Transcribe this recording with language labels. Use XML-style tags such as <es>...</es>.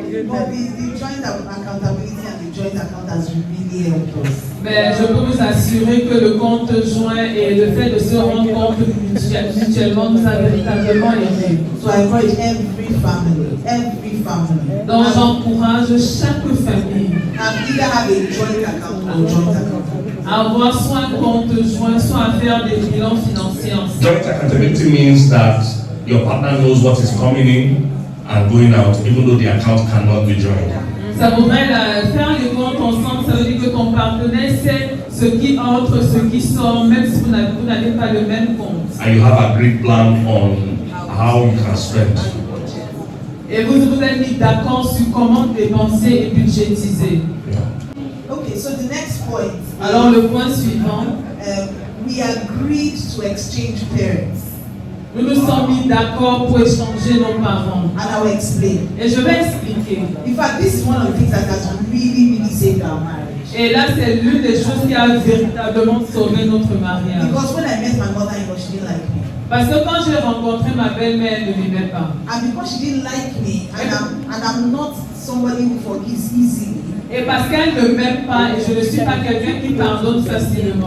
<en>But the joint accountability and the joint account has really helped us.</en> <fr>Mais je peux vous assurer que le compte joint et le fait de se rendre compte mutuellement nous a véritablement aidés.</fr> <en>So I encourage every family.</en> <fr>Donc j'encourage chaque famille</fr> <en>Either have a joint account or joint account.</en> <fr>à avoir soit un compte joint, soit à faire des bilans financiers ensemble.</fr> <en>Joint accountability means that your partner knows what is coming in and going out, even though the account cannot be joined.</en> <fr>Ça voudrait faire les comptes ensemble, ça veut dire que ton partenaire sait ce qui entre, ce qui sort, même si vous n'avez pas le même compte.</fr> <en>And you have a great plan on how you can spend.</en> <fr>Et vous êtes mis d'accord sur comment dépenser et budgétiser.</fr> <en>Okay, so the next point.</en> <fr>Alors le point suivant.</fr> <en>We agreed to exchange parents.</en> <fr>Nous nous sommes mis d'accord pour échanger nos parents.</fr> <en>And I will explain.</en> <fr>Et je vais expliquer.</fr> <en>In fact, this is one of the things that has really saved our marriage.</en> <fr>Et là, c'est l'une des choses qui a véritablement sauvé notre mariage.</fr> <en>Because when I met my mother-in-law, she didn't like me.</en> <fr>Parce que quand j'ai rencontré ma belle-mère, elle ne m'aimait pas.</fr> <en>And because she didn't like me, and I'm not somebody who forgives easily.</en> <fr>Et parce qu'elle ne m'aime pas, et je ne suis pas quelqu'un qui pardonne facilement.</fr>